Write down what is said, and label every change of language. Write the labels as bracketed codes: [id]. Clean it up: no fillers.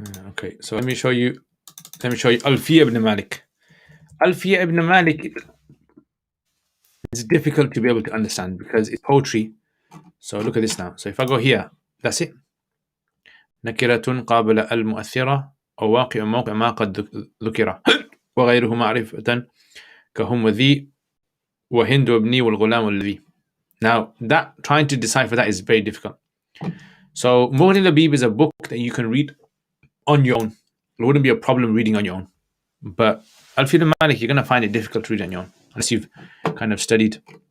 [en] Okay, so let me show you Alfiya ibn Malik. Alfiya ibn Malik is difficult to be able to understand because it's poetry. So look at this now. So if I go here, that's it. [ar] نكرة قابل المؤثرة أو واقع موقع ما قد ذكر وغيره معرفة كهم وذي وهند وابني والغلام والذي. [en] Now, trying to decipher that is very difficult. So Mughni al-Labib is a book that you can read on your own. It wouldn't be a problem reading on your own. But Alfiya ibn Malik, you're going to find it difficult to read on your own unless you've kind of studied.